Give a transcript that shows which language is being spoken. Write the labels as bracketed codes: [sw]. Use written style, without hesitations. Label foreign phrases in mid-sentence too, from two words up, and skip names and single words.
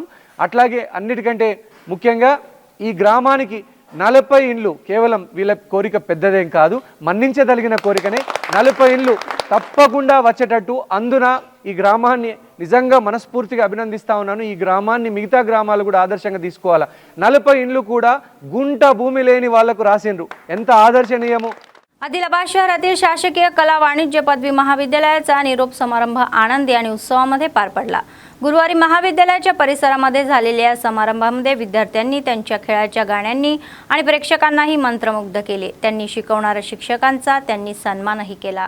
[te] అట్లాగే అన్నిటికంటే ముఖ్యంగా ఈ గ్రామానికి 40 ఇండ్లు కేవలం వీళ్ళ కోరిక పెద్దదేం కాదు, మన్నించదలిగిన కోరికనే. 40 ఇండ్లు తప్పకుండా వచ్చేటట్టు, అందున ఈ గ్రామాన్ని నిజంగా మనస్ఫూర్తిగా అభినందిస్తా ఉన్నాను. ఈ గ్రామాన్ని మిగతా గ్రామాలు కూడా ఆదర్శంగా తీసుకోవాలా. 40 ఇండ్లు కూడా గుంట భూమి లేని वाళ్లకు రాసిండ్రు. ఎంత ఆదర్శనీయము. [mr] आदिलाबाद शहरातील शासकीय कला वाणिज्य पदवी महाविद्यालयाचा निरोप समारंभ आनंदी आणि उत्सवामध्ये पार पडला. गुरुवारी महाविद्यालयाच्या परिसरामध्ये झालेल्या समारंभामध्ये विद्यार्थ्यांनी त्यांच्या खेळाच्या गाण्यांनी आणि प्रेक्षकांनाही मंत्रमुग्ध केले. त्यांनी शिकवणाऱ्या शिक्षकांचा त्यांनी सन्मानही केला.